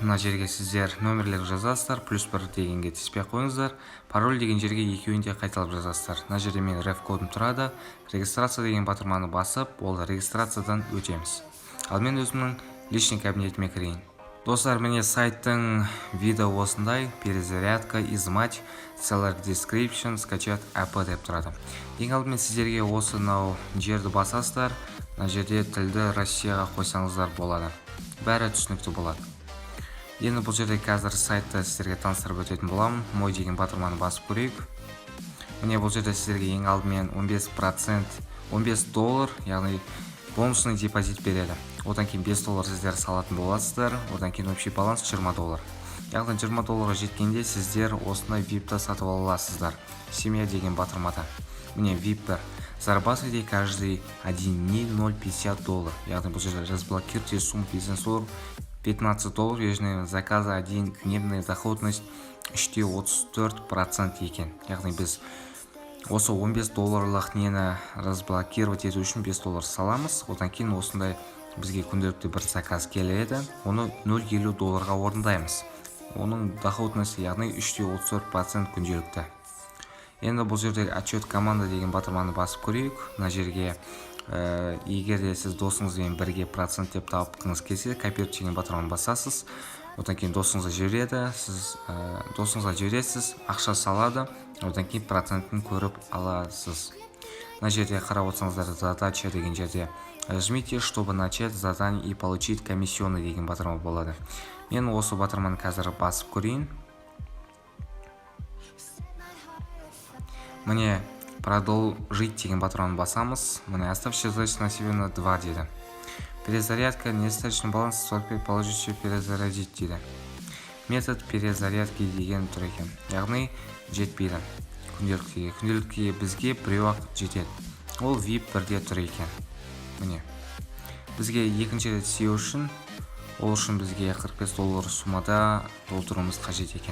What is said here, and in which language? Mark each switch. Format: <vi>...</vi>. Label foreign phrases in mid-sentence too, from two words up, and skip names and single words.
<kk>Мына жерге сіздер номерлер жазасыздар, +1 дегенге тиіспей қойыңыздар. Пароль деген жерге екеуін де қайталап жазасыздар. Мына жерде мен реф кодым тұрады. Регистрация деген батырманы басып, ол регистрациядан өтеміз. Ал мен өзімнің</kk> <ru>личный кабинетіме</ru> <kk>кірейін. Достар, міне сайттың видео осындай:</kk> <ru>перезарядка, изымать,</ru> <en>seller description,</en> <kk>скачать APP деп тұрады. Ең алдымен сіздерге осы жерді басасыздар. Мына жерде тілді Россияға қойсаңыздар болады. Бәрі түсінікті болады. Енді бұл жерде қазір сайтты сіздерге таныстырып өтетін боламын. Мой деген батырманы басып көрейік. Міне бұл жерде сіздерге ең алдымен 15%, $15, яғни</kk> <ru>бонусный депозит</ru> <kk>береді. Одан кейін $5 сіздер салатын боласыздар. Одан кейін</kk> <ru>общий баланс</ru> <kk>$20. Яғни $20 жеткенде сіздер осындай VIP-ті сатып аласыздар. Семья деген батырмада. Міне VIP-бір.</kk> <ru>Зарабатывайте каждый один день $0.50.</ru> <kk>Яғни бұл жерде</kk> <ru>разблокируйте сумму бизнес-лор</ru> <kk>$15.</kk> <ru>Ежедневный заказы 1 дневная доходность 3.34% екен.</ru> <kk>Яғни біз осы $15 нені разблокировать ету үшін $5 саламыз. Одан кейін осындай бізге күнделікті бір заказ келеді. Оны $0.50 орындаймыз. Оның доходности яғни 3.34% күнделікті. Енді бұл жерде</kk> <ru>отчет команда</ru> <kk>деген батырманы басып көрейік. Мына жерге егер де сіз досыңызбен бірге процент деп тауыпқыңыз келсе, копировать деген батырманы басасыз. Одан кейін досыңызға жібереді, сіз досыңызға жібересіз, ақша салады, одан кейін процентін көріп аласыз. Мына жерде қарап отырсаңыздар, задача деген жерде</kk> <ru>жмите, чтобы начать задание и получить комиссионный</ru> <kk>деген батырма болады. Мен осы батырманы қазір басып көрейін. Міне продолжить деген батырманы басамыз.</kk> <ru>Міне оставьте задачу на себе на 2 деді. Перезарядка, недостаточный баланс 45, положите перезарядить дейді. Метод перезарядки</ru> <kk>деген тұр екен. Яғни жетпейді күнделікке бізге біреу-ақ жетеді. Ол VIP 1-де тұр екен. Міне бізге екінші рет сеу үшін, ол үшін бізге $45 суммада толтыруымыз қажет екен.</kk>